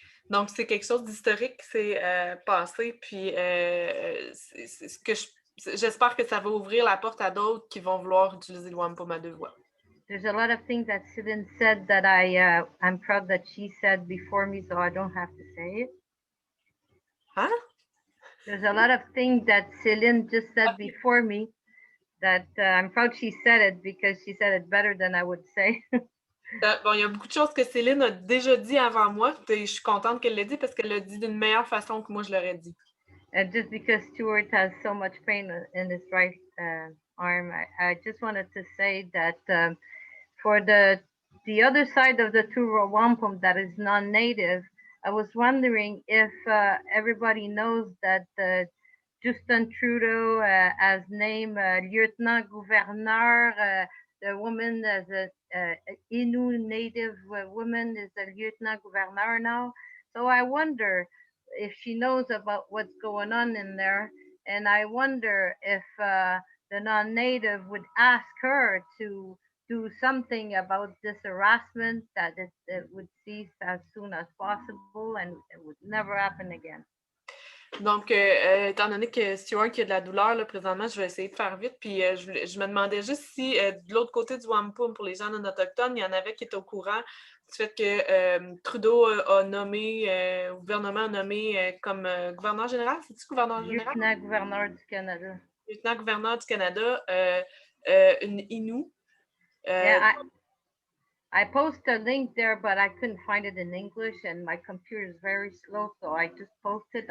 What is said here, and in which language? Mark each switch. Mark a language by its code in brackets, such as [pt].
[fr] Donc, c'est quelque chose d'historique qui s'est passé, puis c'est ce que j'espère que ça va ouvrir la porte à d'autres qui vont vouloir utiliser le Wampum à deux voix. [en] There's a lot of things that Céline said that I'm proud that she said before me, so I don't have to say it. Huh? There's a lot of things that Céline just said before me that I'm proud she said it because she said it better than I would say. [fr] Bon, il y a beaucoup de choses que Céline a déjà dit avant moi, et je suis contente qu'elle l'ait dit parce qu'elle l'a dit d'une meilleure façon que moi je l'aurais dit. [en] And just because Stuart has so much pain in his right arm, I just wanted to say that for the other side of the Wampum that is non-native, I was wondering if everybody knows that Justin Trudeau has named Lieutenant Gouverneur, the woman as a Innu native woman is a Lieutenant Gouverneur now. So I wonder if she knows about what's going on in there. And I wonder if the non-native would ask her to do something about this harassment, that it would cease as soon as possible and it would never happen again. [fr] Donc, étant donné que Stuart qui a de la douleur, là, présentement, je vais essayer de faire vite. Puis, je me demandais juste si, de l'autre côté du Wampum, pour les gens non autochtones, il y en avait qui étaient au courant du fait que Trudeau a nommé, le gouvernement a nommé comme gouverneur général, c'est-tu gouverneur général? Lieutenant-gouverneur du Canada. Lieutenant-gouverneur du Canada, une Innu. [en] Yeah, I posted a link there, but I couldn't find it in English, and my computer is very slow, so I just posted.